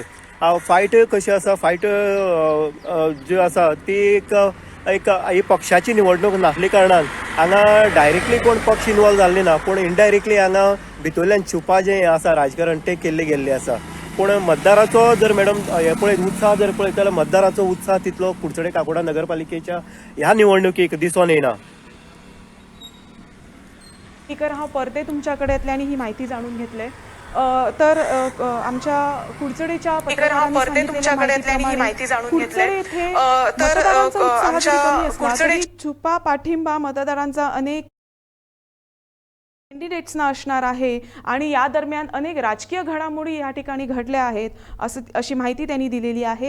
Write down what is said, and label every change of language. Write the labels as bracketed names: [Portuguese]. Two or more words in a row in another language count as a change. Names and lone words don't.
[Konkani] फायट कशी आसा, फायट ज्यो आसा ती एक ही पक्षाची निवडणूक नासली कारणान हांगा डायरेक्टली कोण पक्ष इन्वॉल्व जाल्ले ना, पूण इनडायरेक्टली हांगा भितरल्यान छुपा जें आसा राजकारण तें केल्लें गेल्लें आसा. पूण मतदाराचो जर मॅडम हे पळयत उत्साह जर पळयत जाल्यार मतदाराचो उत्साह तितलो कुडचडे काकोडा नगरपालिकेच्या ह्या निवडणुकीक दिसून येना. [Marathi] स्पीकर हा परते तुमच्याकडे येतले आणि ही माहिती जाणून घेतले. तर आमच्या कुडचडेच्या परते तुमच्याकडे येतले आणि ही माहिती जाणून घेतले. तर आमच्या कुडचडे छुपा पाठिंबा मतदारांचा अनेक कॅन्डिडेट्सना असणार आहे आणि या दरम्यान अनेक राजकीय घडामोडी या ठिकाणी घडल्या आहेत अशी माहिती त्यांनी दिलेली आहे.